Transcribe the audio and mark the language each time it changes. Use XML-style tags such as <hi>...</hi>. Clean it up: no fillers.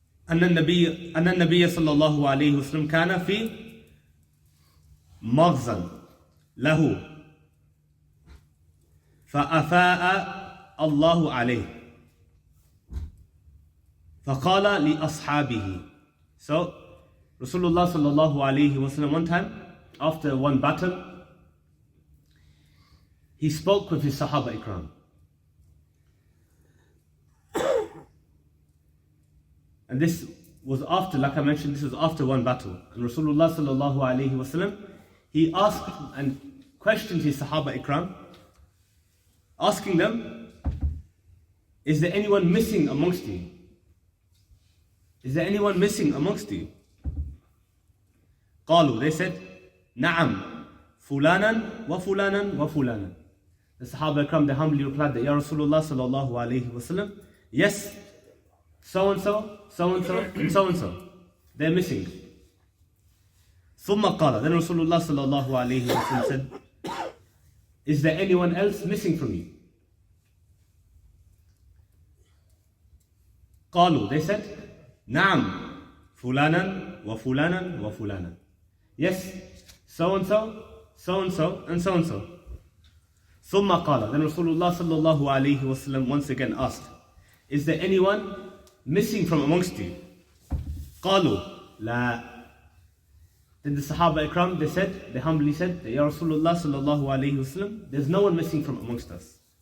<ar>أن النبي صلى الله عليه وسلم كان في مغزى له فأفاء الله عليه فقال لأصحابه.</ar> <en>So Rasulullah sallallahu alayhi wa sallam, one time, after one battle, he spoke with his Sahaba Ikram. And this was after, like I mentioned, this was after one battle. And Rasulullah sallallahu alayhi wasallam, he asked and questioned his Sahaba Ikram, asking them, is there anyone missing amongst you? Is there anyone missing amongst you?</en> <ar>قالوا,</ar> <en>they said,</en> <ar>نعم, فلانا وفلانا وفلانا.</ar> <en>The Sahaba Ikram, they humbly replied that, Ya Rasulullah sallallahu alayhi wasallam, yes, so and so, so and so, and so and so. They're missing.</en> <ar>ثم قال,</ar> <en>then Rasulullah sallallahu alayhi wasallam said, is there anyone else missing from you?</en> <ar>قالوا,</ar> <en>they said,</en> <ar>نعم, فلانا وفلانا وفلانا.</ar> <en>Yes, so and so, so and so, and so and so.</en> <ar>ثم قال,</ar> <en>then Rasulullah sallallahu alayhi wasallam once again asked, is there anyone missing from amongst you?</en> <ar>قالوا لا.</ar> <en>Then the Sahaba Ikram, they humbly said, Ya Rasulullah sallallahu alayhi wasallam, there's no one missing from amongst us.</en>